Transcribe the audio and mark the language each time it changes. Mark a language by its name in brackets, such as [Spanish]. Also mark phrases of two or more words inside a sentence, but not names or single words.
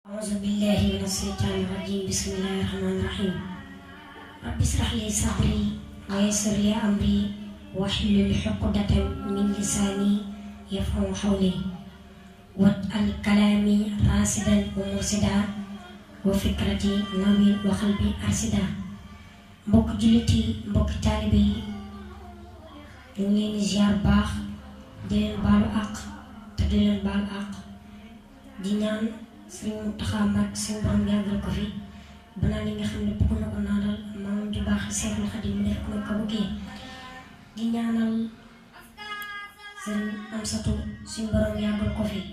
[Arabic] أعوذ بالله من الشيطان الرجيم بسم الله الرحمن الرحيم رب اشرح لي صدري ويسر لي أمري واحلل عقدة من لساني يفقهوا قولي واجعل كلامي راشدا ومرشدا وفكرتي نوير وقلبي أرشدا [Wolof] mbokk jullit yi mbokk taalibe yi ñu ngi leen di ziar baax di leen baalu àq te di leen baal àq di ñaan Sëriñ Muntaxa Mbàkke suñu borom yàggal ko fi banaa li nga xam ne bëgg na ko naanal maamam ju baax Seexul Xadiim mu def ko ko bëggee di ñaanal Sëriñ Amsatu suñu borom yàggal ko fi